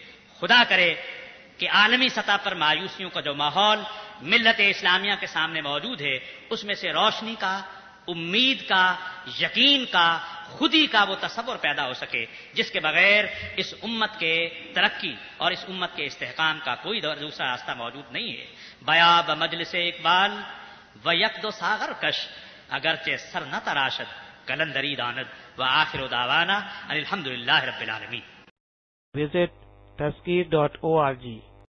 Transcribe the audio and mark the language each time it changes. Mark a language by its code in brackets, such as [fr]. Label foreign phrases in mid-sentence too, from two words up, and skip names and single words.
[ur] خدا کرے کہ عالمی سطح پر مایوسیوں کا جو ماحول ملت اسلامیہ کے سامنے موجود ہے اس میں سے روشنی کا، امید کا، یقین کا، خود ہی کا وہ تصور پیدا ہو سکے جس کے بغیر اس امت کے ترقی اور اس امت کے استحکام کا کوئی دوسرا راستہ موجود نہیں ہے. [fa] بیاب مجلس اقبال و یک دو ساغر کش اگرچہ سر نہ تراشد کلندری داند [ar] و آخر دعوانا الحمدللہ رب العالمین. [en] Visit taskir.org